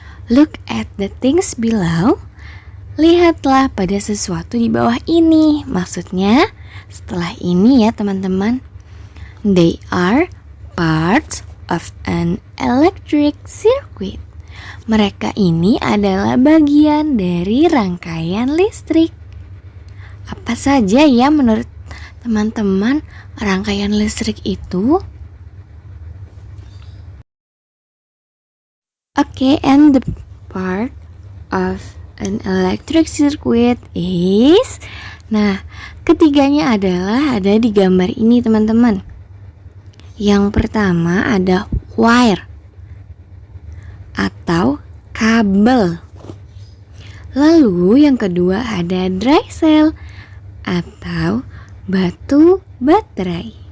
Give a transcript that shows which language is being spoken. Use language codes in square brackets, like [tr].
[en] Look at the things below. [id] Lihatlah pada sesuatu di bawah ini. Maksudnya setelah ini ya teman-teman. [en] They are parts of an electric circuit. [id] Mereka ini adalah bagian dari rangkaian listrik. Apa saja ya menurut teman-teman rangkaian listrik itu? [en] Okay, and the part of an electric circuit is... [id] Nah, ketiganya adalah ada di gambar ini teman-teman. Yang pertama ada wire atau kabel. Lalu yang kedua ada dry cell atau batu baterai.